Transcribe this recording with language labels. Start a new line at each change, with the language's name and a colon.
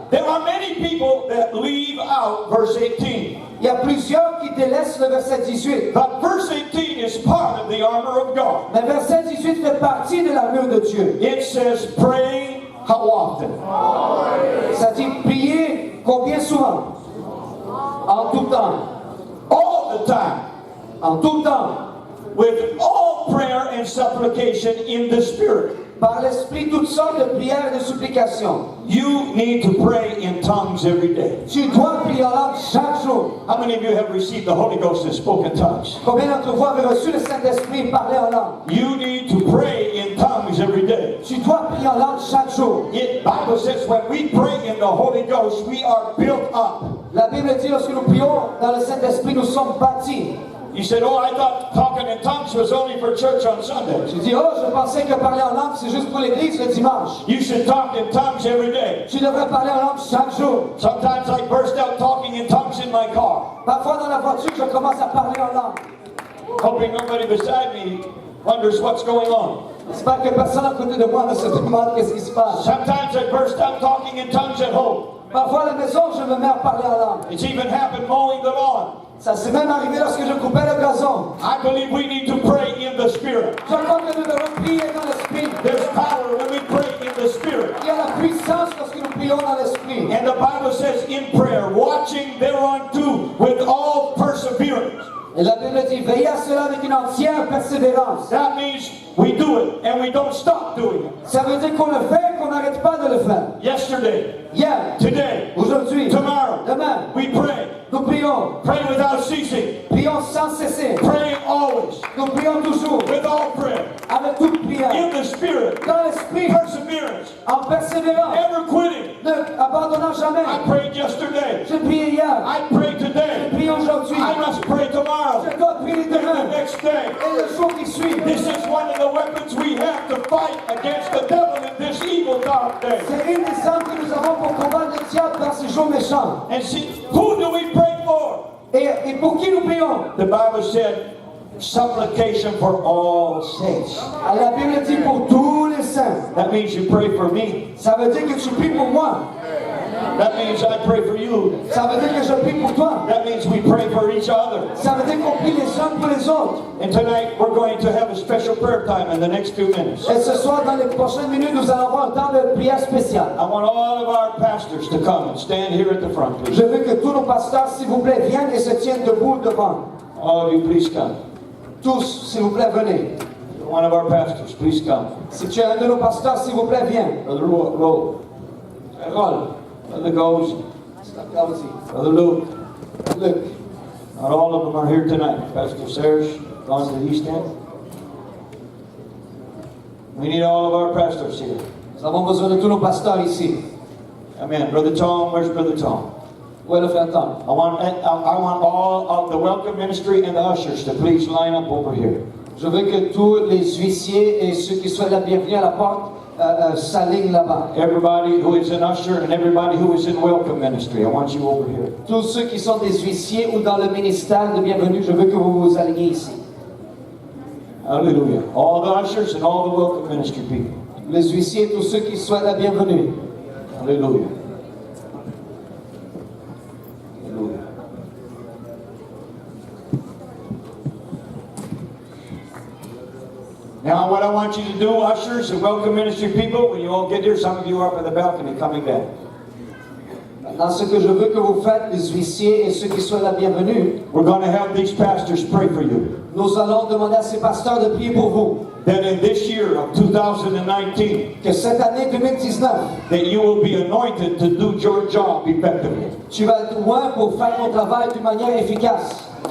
English: There are many people that leave out verse 18.
French: Il y a plusieurs qui délaissent le verset 18.
English: But verse 18 is part of the armor of God.
French: Mais verset 18 fait partie de l'armure de Dieu.
English: It says praying how often?
French: Ça dit prier combien souvent? En tout temps.
English: All the time.
French: En tout temps.
English: With all prayer and supplication in the Spirit.
French: Par l'Esprit, toutes sortes de prières et de supplications.
English: You need to pray in tongues every day.
French: Tu dois prier en langue chaque jour.
English: How many of you have received the Holy Ghost and spoken tongues?
French: Combien d'entre vous avez reçu le Saint-Esprit et parlé en langue?
English: You need to pray in tongues every day.
French: Tu dois prier en langue chaque jour.
English: The Bible says when we pray in the Holy Ghost, we are built up.
French: La Bible dit lorsque nous prions dans le Saint-Esprit, nous sommes bâtis.
English: You said, oh, I thought talking in tongues was only for church on Sunday.
French: Tu dis, oh, je pensais que parler en langue, c'est juste pour l'église le dimanche.
English: You should talk in tongues every day.
French: Tu devrais parler en langue chaque jour.
English: Sometimes I burst out talking in tongues in my car,
French: Parfois dans la voiture, je commence à parler en langue.
English: hoping nobody beside me wonders what's going on.
French: J'espère que personne à côté de moi ne se demande qu'est-ce qui se passe.
English: Sometimes I burst out talking in tongues at home.
French: Parfois à la maison, je me mets à parler en langue.
English: It's even happened mowing the lawn.
French: Ça s'est même arrivé lorsque je coupais le gazon.
English: I believe we need to pray in the Spirit.
French: Je crois que nous devons prier dans l'esprit.
English: There's power when we pray in the Spirit.
French: Il y a la puissance lorsque nous prions dans l'esprit.
English: And the Bible says in prayer, watching thereunto with all perseverance.
French: Et la Bible dit, veillez à cela avec une entière persévérance.
English: That means we do it and we don't stop doing it.
French: Ça veut dire qu'on le fait et qu'on n'arrête pas de le faire.
English: Yesterday,
French: Hier,
English: today,
French: aujourd'hui,
English: tomorrow,
French: demain,
English: we pray.
French: nous prions.
English: Pray without ceasing.
French: Prions sans cesser.
English: Praying always
French: Nous prions toujours
English: with all prayer.
French: avec toute prière.
English: In the Spirit.
French: Dans l'esprit,
English: Perseverance.
French: en persévérant,
English: Never quitting.
French: ne abandonnant jamais.
English: I prayed yesterday.
French: Je prie hier,
English: I pray
French: je
English: today.
French: prie aujourd'hui,
English: I must pray tomorrow.
French: je dois prier
English: And the
French: demain
English: next day.
French: et le jour qui suit.
English: This is one of the weapons we have to fight against the devil in this evil dark day.
French: C'est une des armes que nous avons pour combattre le diable dans ces jours méchants.
English: And see, who do we pray for?
French: Et pour qui nous prions?
English: The Bible said, supplication for all saints.
French: La Bible dit pour tous les saints.
English: That means you pray for me.
French: Ça veut dire que tu pries pour moi.
English: That means I pray for you.
French: Ça veut dire que je prie pour toi.
English: That means we pray for each other.
French: Ça veut dire qu'on prie les uns pour les autres.
English: And tonight we're going to have a special prayer time in the next few minutes.
French: Et ce soir, dans les prochaines minutes, nous allons avoir un temps de prière spéciale.
English: I want all of our pastors to come and stand here at the front, please.
French: Je veux que tous nos pasteurs, s'il vous plaît, viennent et se tiennent debout devant.
English: All of you, please come.
French: Tous, s'il vous plaît, venez.
English: One of our pastors, please come.
French: Si tu es un de nos pasteurs, s'il vous plaît, viens.
English: Brother Roll. Brother Goes. Brother Luke.
French: Luc.
English: Not all of them are here tonight. Pastor Serge, gone to the East End. We need all of our pastors here.
French: Nous avons besoin de tous nos pasteurs ici.
English: Amen. Brother Tom, where's Brother Tom?
French: Où est le frère Tom?
English: I want all of the welcome ministry and the ushers to please line up over here.
French: Je veux que tous les huissiers et ceux qui souhaitent la bienvenue à la porte s'alignent là-bas.
English: Everybody who is an usher and everybody who is in welcome ministry, I want you over here.
French: Tous ceux qui sont des huissiers ou dans le ministère de bienvenue, je veux que vous vous aligniez ici.
English: Hallelujah. All the ushers and all the welcome ministry people.
French: Les huissiers et tous ceux qui souhaitent la bienvenue.
English: Hallelujah. Hallelujah. Now, what I want you to do, ushers and welcome ministry people, when you all get here, some of you are up on the balcony coming back.
French: Maintenant, ce que je veux que vous faites, les huissiers et ceux qui souhaitent la bienvenue,
English: We're going to have these pastors pray for you.
French: nous allons demander à ces pasteurs de prier pour vous.
English: That in this year of 2019,
French: Que cette année 2019,
English: that you will be anointed to do your job effectively.
French: tu vas être loin pour faire ton travail d'une manière efficace.